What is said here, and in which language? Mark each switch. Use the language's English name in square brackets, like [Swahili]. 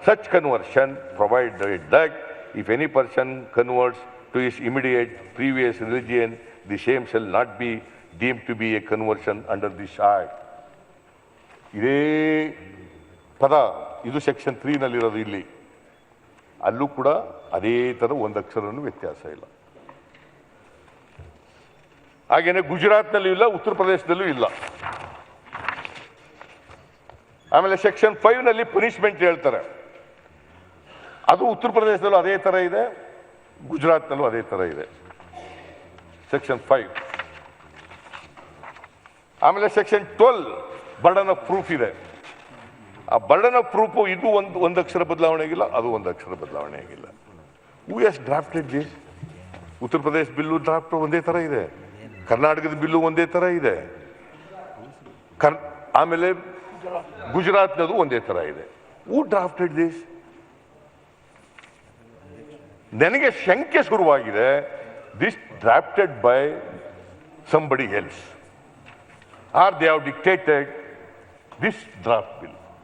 [English] conversion, provided that if any person converts to his immediate previous religion, the same shall not be deemed to be a conversion under this act. [Kannada] ಇದೇ ಪದ ಇದು section 3 ನಲ್ಲಿರೋದು. ಇಲ್ಲಿ ಅಲ್ಲೂ ಕೂಡ ಅದೇ ತರ ಒಂದು ಅಕ್ಷರನೂ ವ್ಯತ್ಯಾಸ ಇಲ್ಲ. ಹಾಗೇನೆ ಗುಜರಾತ್ನಲ್ಲೂ ಇಲ್ಲ, ಉತ್ತರ ಪ್ರದೇಶದಲ್ಲೂ ಇಲ್ಲ. ಆಮೇಲೆ ಸೆಕ್ಷನ್ 5 ನಲ್ಲಿ ಪನಿಷ್ಮೆಂಟ್ ಹೇಳ್ತಾರೆ. ಅದು ಉತ್ತರ ಪ್ರದೇಶದಲ್ಲೂ ಅದೇ ತರ ಇದೆ, ಗುಜರಾತ್ನಲ್ಲೂ ಅದೇ ತರ ಇದೆ. ಸೆಕ್ಷನ್ 5 ಆಮೇಲೆ ಸೆಕ್ಷನ್ 12 ಬರ್ಡನ್ ಆಫ್ ಪ್ರೂಫ್ ಇದೆ. ಆ ಬರ್ಡನ್ ಆಫ್ ಪ್ರೂಫ್ ಇದು ಒಂದು ಅಕ್ಷರ ಬದಲಾವಣೆ ಆಗಿಲ್ಲ, ಅದು ಒಂದು ಅಕ್ಷರ ಬದಲಾವಣೆ ಆಗಿಲ್ಲ. [English] Who has drafted this? [Kannada] Uttar Pradesh bill draft ಒಂದೇ ತರ ಇದೆ, ಕರ್ನಾಟಕದ ಬಿಲ್ಲು ಒಂದೇ ತರ ಇದೆ, ಆಮೇಲೆ ಗುಜರಾತ್ನದು ಒಂದೇ ತರ ಇದೆ. [English] Who drafted this? [Kannada] ನನಗೆ ಶಂಕೆ ಶುರುವಾಗಿದೆ, [English] This drafted by somebody else, or they have dictated this draft bill.